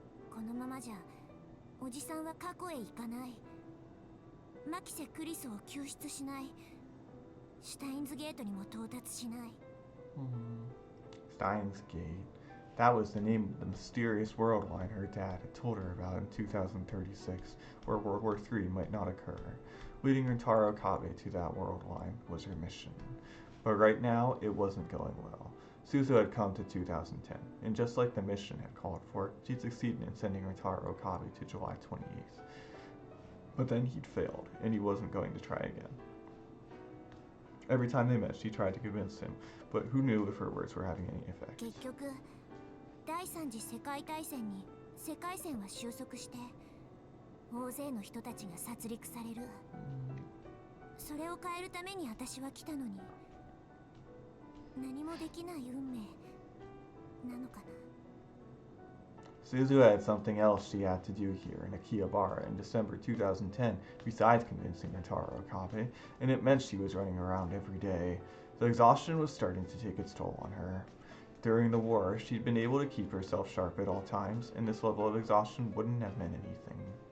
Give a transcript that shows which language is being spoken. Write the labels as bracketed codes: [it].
[ja] このままじゃおじさんは過去へ行かない。マキセ・クリスを救出しない。シュタインズゲートにも到達しない。 [en] Steins Gate. That was the name of the mysterious world line her dad had told her about in 2036, where World War III might not occur. Leading Rintarou Kabe to that world line was her mission. But right now, it wasn't going well. Suzuha had come to 2010, and just like the mission had called for, she'd succeeded in sending Rintarou Kabe to July 28th. But then he'd failed, and he wasn't going to try again. Every time they met, she tried to convince him, but who knew if her words were having any effect. [ja] 結局、第三次世界大戦に世界線は収束して、大勢の人たちが殺戮される。それを変えるために私は来たのに、何もできない運命なのかな。 [en] Suzuha had something else she had to do here in Akihabara in December 2010 besides convincing Rintarou Kabe, and it meant she was running around every day. The exhaustion was starting to take its toll on her. During the war, she'd been able to keep herself sharp at all times, and this level of exhaustion wouldn't have meant anything.